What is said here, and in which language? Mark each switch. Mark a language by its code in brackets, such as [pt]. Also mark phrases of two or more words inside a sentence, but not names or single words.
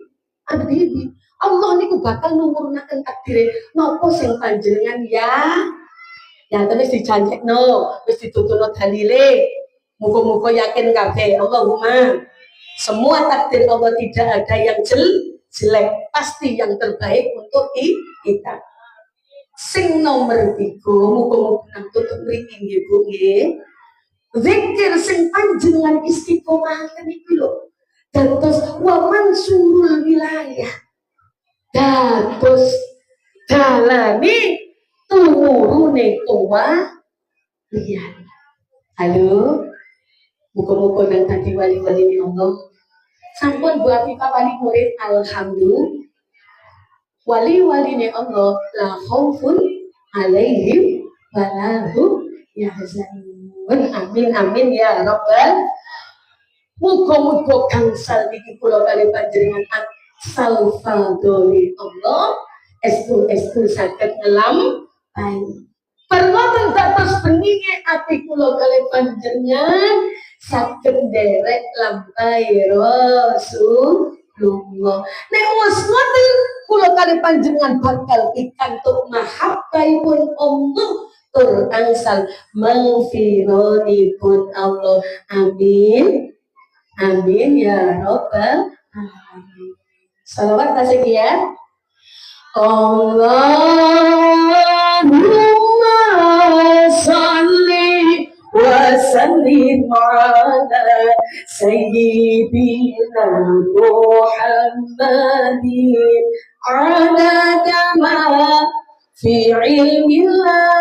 [jv] Allah niku bakal numurnaken takdire napa sing panjenengan ya terus dijanjekno, wis dituturno dalile. Muga-muga yakin kabeh. [id] Allahumma semua takdir Allah tidak ada yang jelek, pasti yang terbaik untuk kita. [jv] Sing nomor 3 muga-muga tutup mriki nggih Bu nggih. Zikir sing panjenengan istiqomahaken iki lho. [ar] Dados ومنشور الولاية. [jv] Dados dalane tumurune kewalian. Halo. Muga-muga nang dadi wali-wali Allah. Sampun Bu Afifah wali murid alhamdulillah. Wali-waline Allah [ar] لا خوف عليهم ولا هم يحزنون. آمين آمين يا رب. [jv] Muga-muga gangsal niki kula kali panjenengan asal fadholi Allah estu saged ngelampahi. Permohonan dados beninge ati kula kalih panjenengan saged nderek lampahi Rasulullah. Nek wis ngoten kula kalih panjenengan bakal pikantuk mahabbahipun Allah tur angsal maghfiratipun Allah. [ar] آمين. آمين يا رب العالمين. [jv] Salawat tasik ya. [ar] اللهم صل وسلم على سيدنا محمد عدد ما في علم الله.